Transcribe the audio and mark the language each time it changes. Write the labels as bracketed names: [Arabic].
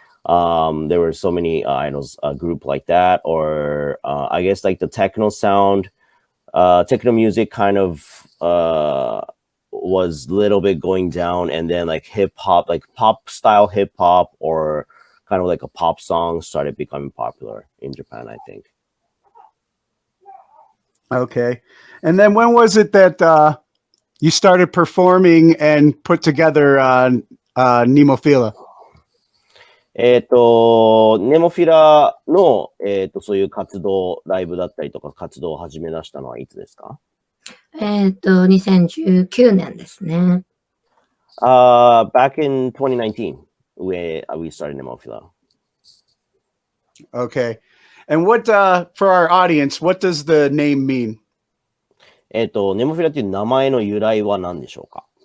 [English] There were so many idols, a group like that, or I guess like the techno music kind of was a little bit going down, and then like hip hop, like pop style hip hop, or kind of like a pop song started becoming popular in Japan, I think. Okay. And then when was it that you started performing and put together Nemophila? [Japanese] ネモフィラの、そういう活動、ライブだったりとか活動を始め出したのはいつですか？2019年ですね。 [English] Back in 2019, we started Nemophila. Okay. And what, for our audience, what does the name mean? [Japanese] ネモフィラっていう名前の由来は何でしょうか？